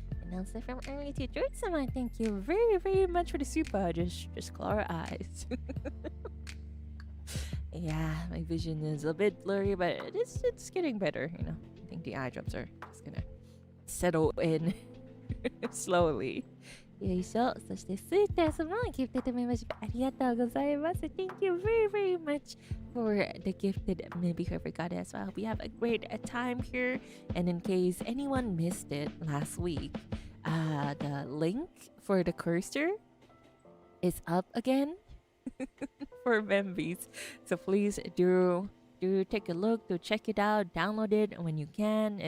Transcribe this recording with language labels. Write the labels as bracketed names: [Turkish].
[English] And also from Ernie to George-sama, thank you very, very much for the super. Just Klara eyes. Yeah, my vision is a bit blurry, but it's getting better, you know. I think the eye drops are just gonna settle in slowly. よいしょ。 [Japanese] そしてスーター様、gifted membership ありがとうございます。 [English] Thank you very, very much for the gifted membership. As well. We have a great time here. And in case anyone missed it last week, the link for the cursor is up again. For Membies, so please do take a look, to check it out, download it when you can.